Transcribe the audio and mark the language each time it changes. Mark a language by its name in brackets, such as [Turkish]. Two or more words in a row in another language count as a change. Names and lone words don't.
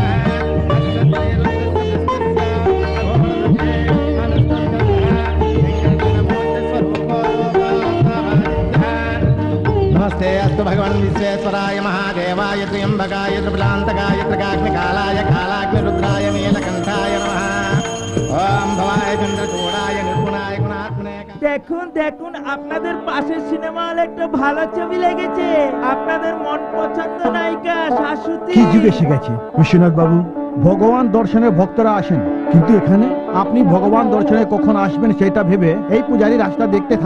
[Sanskrit] नमस्ते अस्तु भगवान् विश्वेश्वराय महादेवाय त्र्यम्बकाय त्रिपुरान्तकाय त्रिकाग्निकालाय कालाग्निरुद्राय नीलकण्ठाय नमः ओम भवाय चन्द्रचूडाय निर्गुणाय गुणात्मने [Bangla] দেখুন দেখুন, আপনাদের পাশের সিনেমা হলে একটা ভালো ছবি লেগেছে। আপনাদের মন পছন্দ নায়িকা শাশুড়ি। কি যুগ এসে গেছে বিশ্বনাথ বাবু। ভগবান দর্শনে ভক্তরা আসেন, কিন্তু এখানে আপনি ভগবান দর্শনে কখন আসবেন সেটা ভেবে এই পূজারী রাস্তা দেখতে থাকে।